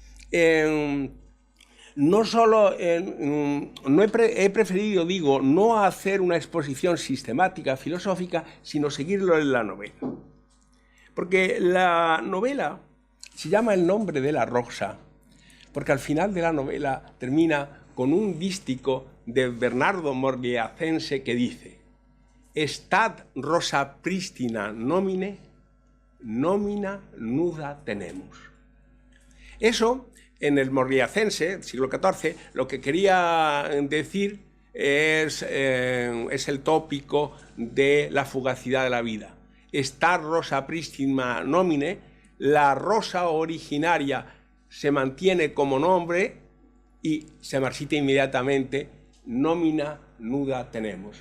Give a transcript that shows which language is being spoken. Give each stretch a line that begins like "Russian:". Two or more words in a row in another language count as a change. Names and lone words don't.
Spanish: No solo he preferido, no hacer una exposición sistemática, filosófica, sino seguirlo en la novela. Porque la novela se llama El nombre de la rosa, porque al final de la novela termina con un dístico de Bernardo Morliacense que dice:
Latin: Stat rosa pristina nomine, nomina nuda tenemus.
Spanish: Eso, en el Morliacense, siglo XIV, lo que quería decir es el tópico de la fugacidad de la vida.
Latin: Stat rosa pristina nomine,
Spanish: la rosa originaria se mantiene como nombre y se marchita inmediatamente,
Latin: nómina nuda tenemos.